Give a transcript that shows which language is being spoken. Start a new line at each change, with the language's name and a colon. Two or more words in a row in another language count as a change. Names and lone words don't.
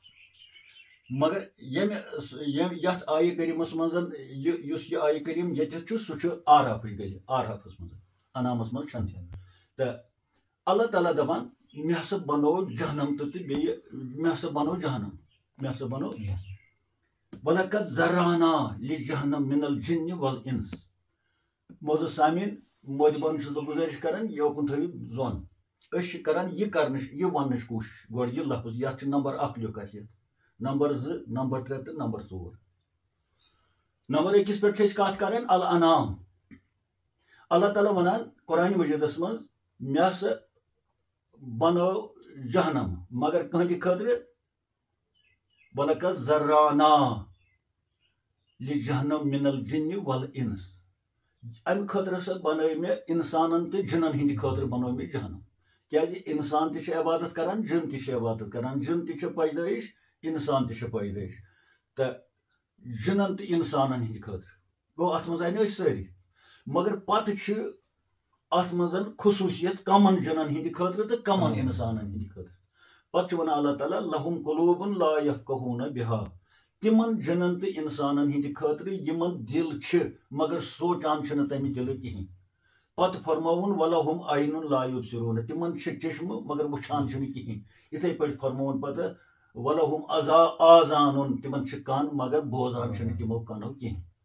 Kashmiri: مگر یت آیہ کریمس مز یہ آیہ کریم یتھ سہ آرافچ دلیل آرافس مز انامس مز تو اللہ تعالیٰ دپان مے ہسا بنو جہنم تو بی مے ہسا بنو جہنم مے ہسا بنو
Arabic: وَلَقَدْ ذَرَّأْنَا لِجَهَنَّمَ مِنَ الْجِنِّ وَالْإِنسِ
Kashmiri: موضوع سامعین مودبان چھُس بہٕ گزٲرِش کران یوکُن تھٲیِو زوٚن أسۍ چھِ کران یہ وننٕچ کوٗشِش گۄڈٕ یہ لفظ یتھ چھُ نمبر 1 لیوٚکھ اَسہِ نمبر 2 نمبر 3 تہٕ نمبر 4 نمبر 1 پٮ۪ٹھ چھِ أسۍ کتھ کران الانام اللہ تعالیٰ ونان قرآن مجیدس منٛز مےٚ ہسا بنو جہنم مگر کٕہٕنٛدِ خٲطرٕ
Arabic: وَلَقَدْ ذَرَّأْنَا لِجَهَنَّمَ مِنَ الْجِنِّ وَالْإِنسِ
Kashmiri: امہ خاطر ہسا بنائی مے انسانن تو جنن ہند خاطر بنو مے جہنم کیازِ انسان تہ عبادت کران جن تہ عبادت کران جن تہ پیدائش انسان تہ پیدائش تو جنن تو انسانن ہند خاطر گو ات مز آئی ساری مگر پتہ ات مز خصوصیت کمن جنن ہند خاطر تو کمن انسانن ہند خاطر پتہ ونان اللہ تعالیٰ
Arabic: لہم قلوب لا یفقہون بہا
Kashmiri: تمن جنن تو انسانن ہند خاطر یمن دل مگر سوچان چھ تمہ دل کہین پتہ فرماون
Arabic: ولہم عین لا یبصرون
Kashmiri: تمن چشم مگر وچھان چھ کہین اتھے پٲٹھۍ فرماون پتہ
Arabic: ولہم آذان
Kashmiri: تمن کان مگر بوزان چھ تمو کانو کہین